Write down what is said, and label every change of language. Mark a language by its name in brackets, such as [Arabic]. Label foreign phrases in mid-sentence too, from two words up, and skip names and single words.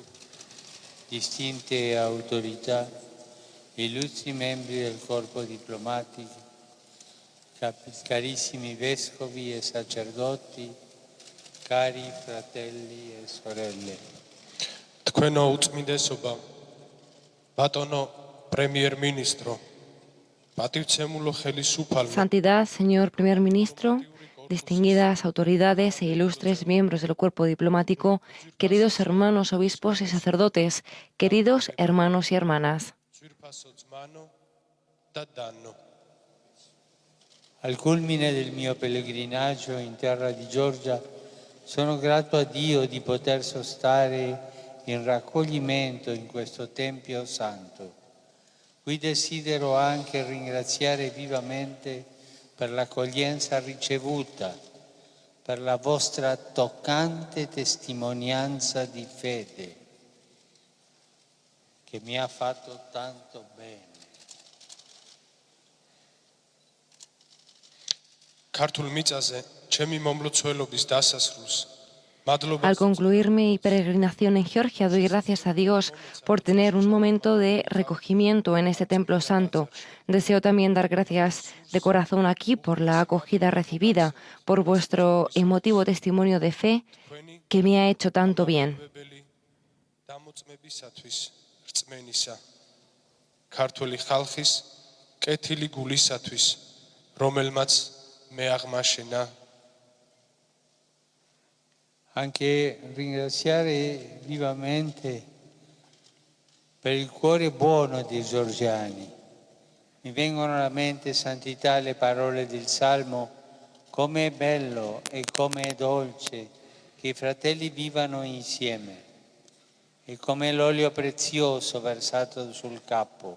[Italian] distinte autorità, illustri membri del corpo diplomatico, carissimi vescovi e sacerdoti, cari fratelli e sorelle. [Georgian] თქვენო უწმინდესობა, ბატონო პრემიერ-მინისტრო, პატივცემულო ხელისუფალო, [Spanish] Santidad, señor primer ministro, distinguidas autoridades e ilustres miembros del cuerpo diplomático, queridos hermanos obispos y sacerdotes, queridos hermanos y hermanas. [Georgian] ძვირფასო ძმანო და დანო. [Italian] Al culmine del mio pellegrinaggio in terra di Georgia, sono grato a Dio di poter sostare in raccoglimento in questo Tempio Santo. Qui desidero anche ringraziare vivamente per l'accoglienza ricevuta, per la vostra toccante testimonianza di fede, che mi ha fatto tanto bene. [Georgian] ქართულ მიწაზე ჩემი მომლოცველობის დასასრულს მადლობა [Spanish] Al concluir mi peregrinación en Georgia, doy gracias a Dios por tener un momento de recogimiento en este templo santo. Deseo también dar gracias de corazón aquí por la acogida recibida, por vuestro emotivo testimonio de fe que me ha hecho tanto bien. [Georgian] დამოწმებისათვის რწმენისა ქართული ხალხის კეთილი გულისათვის რომელმაც მე აღმაშენა. [Italian] Anche ringraziare vivamente per il cuore buono dei georgiani. Mi vengono alla mente, santità, le parole del Salmo, come è bello e come è dolce che i fratelli vivano insieme, e come l'olio prezioso versato sul capo.